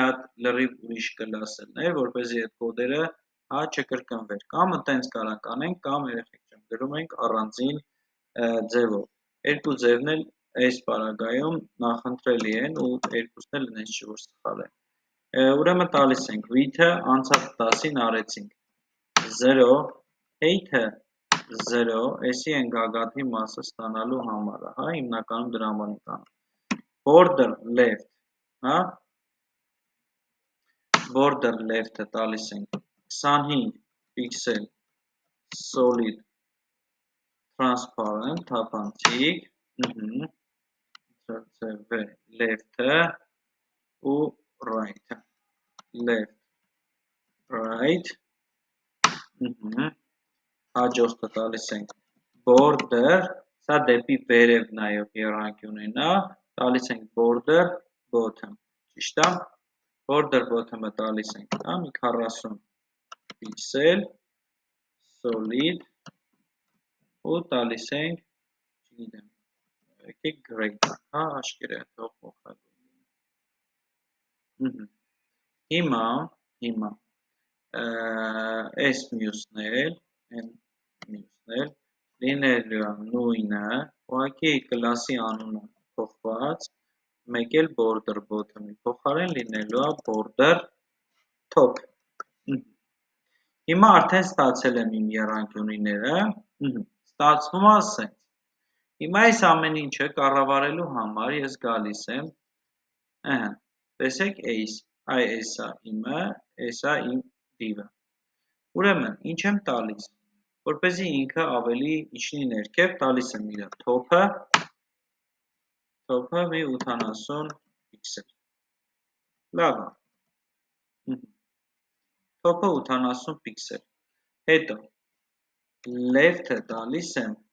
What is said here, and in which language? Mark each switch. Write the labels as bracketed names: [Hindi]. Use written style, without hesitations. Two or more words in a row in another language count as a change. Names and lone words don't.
[Armenian] հատ լրիվ ուրիշ կլաս էր, որպեսզի այդ կոդերը հա չկրկնվեր, կամ ընտենց կարանք անենք, կամ երեխեք չեմ գրում ենք առանձին ձևով։ Երկու ձևն էլ այս պարագայում նախընտրելի են ու երկուսն էլ նենց չի որ սխալ են։ Ուրեմն տալիս ենք width-ը անցած 10-ին արեցինք 0, height-ը 0, էսի են գագաթի մասը ստանալու համարը, հա, հիմնականում դրա համար ենք անում։ [English] Border left, [Armenian] հա, [English] border left- [Armenian] ը տալիս ենք 25 [English] pixel solid transparent, [Armenian] թափանցիկ, [English] left-ը ու right-ը, left, right, [Armenian] հաջորդը տալիս ենք border, սա դեպի վերև նայող եռանկյունն է, տալիս ենք [English] border bottom, [Armenian] ճիշտ է, [English] border bottom- [Armenian] ը տալիս ենք, մի 40 [English] pixel, solid, [Armenian] ու տալիս ենք, չգիտեմ, եկեք gray, հա, աշկերը թող փոխագույն։ Հիմա, այս մյուսն էլ, լինելու է նույնը, ուղղակի կլասի անունը փոխված, մեկ էլ [English] border bottom- [Armenian] ի փոխարեն լինելու է [English] border top։ [Armenian] Հիմա արդեն ստացել եմ իմ եռանկյունիները, ստացվում է սենց։ Հիմա այս ամեն ինչը կառավարելու համար ես գալիս եմ, տեսեք ace, էսա իմը, էսա իմ div-ը։ Ուրեմն, ինչ եմ տալիս, որպեսզի ինքը ավելի իջնի ներքև, տալիս եմ իր top-ը մի 80 pixel։ Լավ է։ Top-ը 80 pixel։ Հետո left-ը տալիս եմ,